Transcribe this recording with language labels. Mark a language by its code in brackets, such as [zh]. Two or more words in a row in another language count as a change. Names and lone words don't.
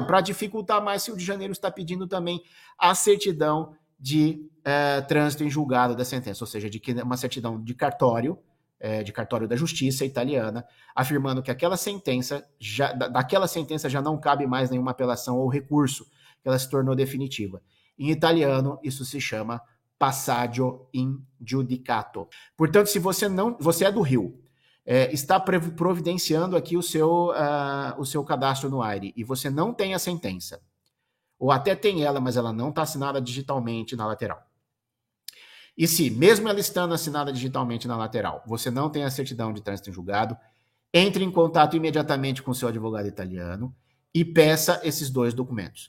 [pt] Para dificultar mais, o Rio de Janeiro está pedindo também a certidão de trânsito em julgado da sentença, ou seja, uma certidão de cartório da Justiça italiana, afirmando que daquela sentença já não cabe mais nenhuma apelação ou recurso, que ela se tornou definitiva. Em italiano, isso se chama [it] passaggio in giudicato. [pt] Portanto, se você é do Rio, está providenciando aqui o seu cadastro no AIRE e você não tem a sentença, ou até tem ela, mas ela não está assinada digitalmente na lateral. E se, mesmo ela estando assinada digitalmente na lateral, você não tem a certidão de trânsito em julgado, entre em contato imediatamente com o seu advogado italiano e peça esses 2 documentos.